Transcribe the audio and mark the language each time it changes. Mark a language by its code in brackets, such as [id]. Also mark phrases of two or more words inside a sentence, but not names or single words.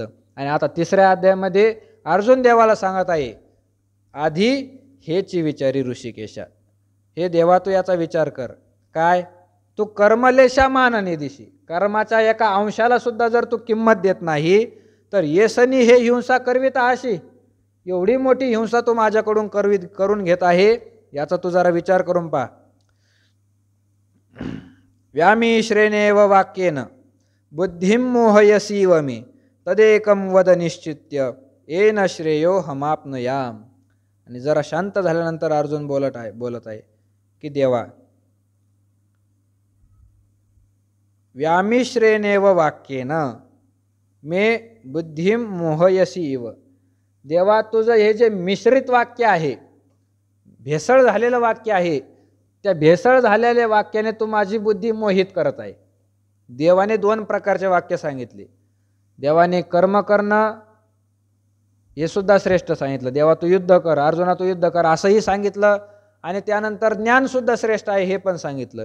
[mr] आणि आता तिसऱ्या अध्यायामध्ये अर्जुन देवाला सांगत आहे, आधी हेची विचारी ऋषिकेशा, हे देवा तू याचा विचार कर. काय, तू कर्मलेशा मान निदिशी, कर्माच्या एका अंशाला सुद्धा जर तू किंमत देत नाही तर येसनी हे हिंसा करवीत आहाशी, एवढी मोठी हिंसा तू माझ्याकडून करून घेत आहे, याचा तू जरा विचार करून पहा. [sa] व्यामिश्रेणेव वाक्येन बुद्धिं मोहयसीव मे तदेकं वद निश्चित्य येन श्रेयो हमाप्नुयाम. [mr] आणि जरा शांत झाल्यानंतर अर्जुन बोलत आहे की देवा, [sa] व्यामिश्रेणेव वाक्येन मे बुद्धिं मोहयसीव, [mr] देवा तुझं हे जे मिश्रित वाक्य आहे, भेसळ झालेलं वाक्य आहे, त्या भेसळ झालेल्या वाक्याने तू माझी बुद्धी मोहित करत आहे. देवाने दोन प्रकारचे वाक्य सांगितले. देवाने कर्म करणं हे सुद्धा श्रेष्ठ सांगितलं, देवा तू युद्ध कर, अर्जुना तू युद्ध कर असंही सांगितलं, आणि त्यानंतर ज्ञान सुद्धा श्रेष्ठ आहे हे पण सांगितलं.